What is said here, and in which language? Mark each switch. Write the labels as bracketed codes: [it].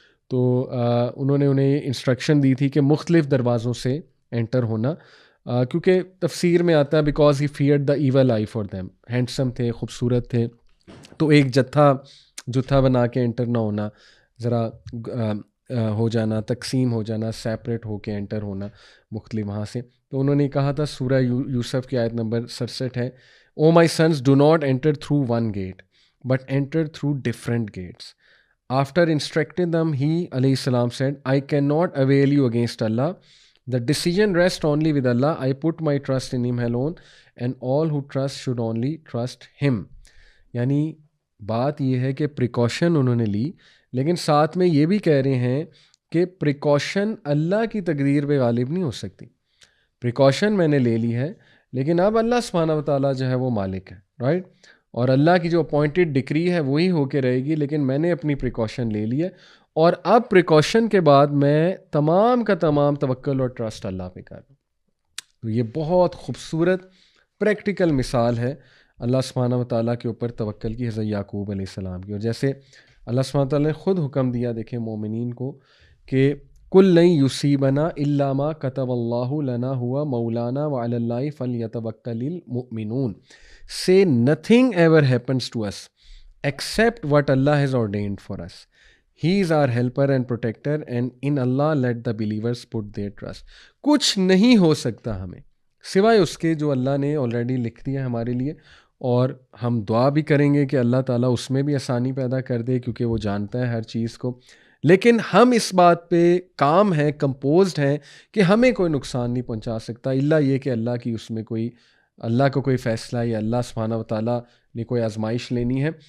[ur] تو انہوں نے انہیں انسٹرکشن دی تھی کہ مختلف دروازوں سے انٹر ہونا، کیونکہ تفسیر میں آتا ہے [en] because he feared the evil eye for them, [ur] handsome تھے، خوبصورت تھے، تو ایک جتھا بنا کے انٹر نہ ہونا، ذرا ہو جانا، تقسیم ہو جانا، سیپریٹ ہو کے انٹر ہونا مختلف وہاں سے. تو انہوں نے کہا تھا، سورہ یوسف کی آیت نمبر 67 ہے، [en] O my sons do not enter through one gate but enter through different gates. After instructing them he علیہ السلام said I can not avail you against Allah. The decision rests only with Allah. I put my trust in Him alone, and all who trust should only trust Him. [ur] یعنی بات یہ ہے کہ precaution انہوں نے لی، لیکن ساتھ میں یہ بھی کہہ رہے ہیں کہ پریکاشن اللہ کی تقدیر پہ غالب نہیں ہو سکتی. پریکاشن میں نے لے لی ہے، لیکن اب اللہ سبحانہ و تعالیٰ جو ہے وہ مالک ہے، رائٹ؟ اور اللہ کی جو اپوائنٹڈ ڈکری ہے وہی ہو کے رہے گی، لیکن میں نے اپنی پریکاشن لے لی ہے، اور اب پریکاشن کے بعد میں تمام کا تمام توکل اور ٹرسٹ اللہ پہ کر رہا ہوں. تو یہ بہت خوبصورت پریکٹیکل مثال ہے اللہ سبحانہ و تعالیٰ کے اوپر توکل کی، حضرت یعقوب علیہ السلام کی. اور جیسے اللہ سبحانہ و تعالیٰ نے خود حکم دیا، دیکھیں مومنین کو، کہ [ar] کل لن یصیبنا الا ما کتب اللہ لنا ہوا مولانا وعلی اللہ فلیتوکل المؤمنون. [en] Say nothing ever happens to us except what Allah has ordained for us. He is our helper and protector, and in Allah let the believers put their trust. [ur] کچھ نہیں ہو سکتا ہمیں سوائے اس کے جو اللہ نے آلریڈی لکھ دیا ہمارے لیے، اور ہم دعا بھی کریں گے کہ اللہ تعالیٰ اس میں بھی آسانی پیدا کر دے، کیونکہ وہ جانتا ہے ہر چیز کو. لیکن ہم اس بات پہ کام ہیں، کمپوزڈ ہیں کہ ہمیں کوئی نقصان نہیں پہنچا سکتا، الا یہ کہ اللہ کی اس میں اللہ کو کوئی فیصلہ یا اللہ سبحانہ و تعالیٰ نے کوئی آزمائش لینی ہے.